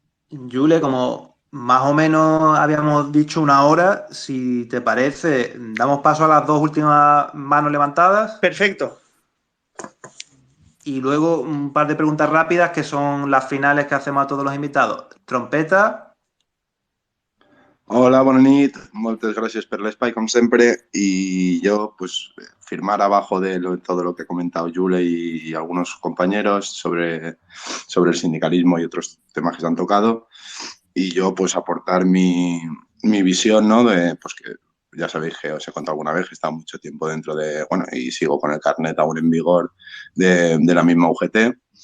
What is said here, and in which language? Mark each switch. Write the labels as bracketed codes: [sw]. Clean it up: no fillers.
[es] Yule, como más o menos habíamos dicho una hora, si te parece, damos paso a las dos últimas manos levantadas. Perfecto. Y luego un par de preguntas rápidas que son las finales que hacemos a todos los invitados. Trompeta. [ca] Hola, bona nit. Moltes gràcies per l'espai, com sempre. [es] Y yo, pues, firmar abajo de todo lo que ha comentado Yule y algunos compañeros sobre el sindicalismo y otros temas que se han tocado. Y yo, pues, aportar mi visión, ¿no? Pues que ya sabéis que os he contado alguna vez que he estado mucho tiempo dentro y sigo con el carnet aún en vigor de la misma UGT.